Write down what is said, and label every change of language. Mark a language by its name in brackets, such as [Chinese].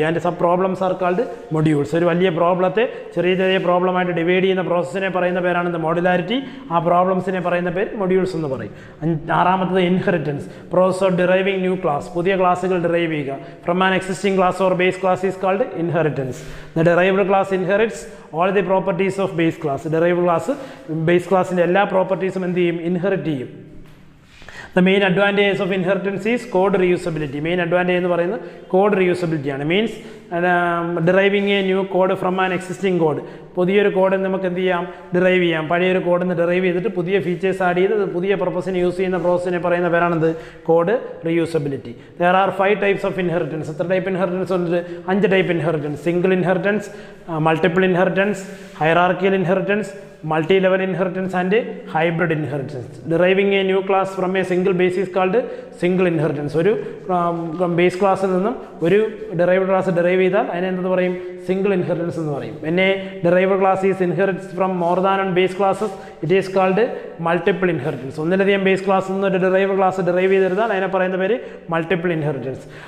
[English] And sub problems are called modules. [Malayalam] ഒരു വലിയ പ്രോബ്ലത്തെ ചെറിയ ചെറിയ പ്രോബ്ലമായിട്ട് ഡിവൈഡ് ചെയ്യുന്ന പ്രോസസ്സിനെ പറയുന്ന പേരാണെന്ത്? മോഡുലാരിറ്റി. ആ പ്രോബ്ലംസിനെ പറയുന്ന പേര് മൊഡ്യൂൾസ് എന്ന് പറയും. ആറാമത്തത് inheritance. [English] Process of deriving new class. [Malayalam] പുതിയ ക്ലാസ്സുകൾ ഡിറൈവ് ചെയ്യുക [English] From an existing class or base class is called inheritance. The derived class inherits all the properties of base class. [Malayalam] Derived class base class in എല്ലാ പ്രോപ്പർട്ടീസും എന്ത് ചെയ്യും? Inherit ചെയ്യും. [English] The main advantage of inheritance is code reusability. Main advantage [Malayalam] എന്ന് പറയുന്നത് [English] code reusability [Malayalam] ആണ്. [English] Means deriving a new code from an existing code. [Malayalam] പുതിയൊരു code നമുക്ക് എന്ത് ചെയ്യാം? ഡിറൈവ് ചെയ്യാം. പഴയൊരു കോഡിൽ നിന്ന് ഡിറൈവ് ചെയ്തിട്ട് പുതിയ ഫീച്ചേഴ്സ് ആഡ് ചെയ്ത് പുതിയ പർപ്പസിന് യൂസ് ചെയ്യുന്ന പ്രോസസ്സിനെ പറയുന്ന പേരാണെന്ത്? Code reusability. [English] There are 5 types of inheritance. [Malayalam] എത്ര ടൈപ്പ് ഇൻഹെറിറ്റൻസ് ഉണ്ട്? 5 type inheritance. [English] Single inheritance, multiple inheritance, hierarchical inheritance, multi-level inheritance and hybrid inheritance. Deriving a new class from a single base is called single inheritance. [Malayalam] ഒരു base ക്ലാസ്സിൽ നിന്നും ഒരു derived class derive ചെയ്താൽ അതിനെ എന്തെന്ന് പറയും? Single inheritance എന്ന് പറയും. [English] When a derived class is inherits from more than one base classes, it is called multiple inheritance. [Malayalam] ഒന്നിലധികം ബേസ് ക്ലാസ്സിൽ നിന്ന് ഒരു derived class ഡെറൈവ് ചെയ്തിരുന്നാൽ അതിനെ പറയുന്ന പേര് multiple inheritance.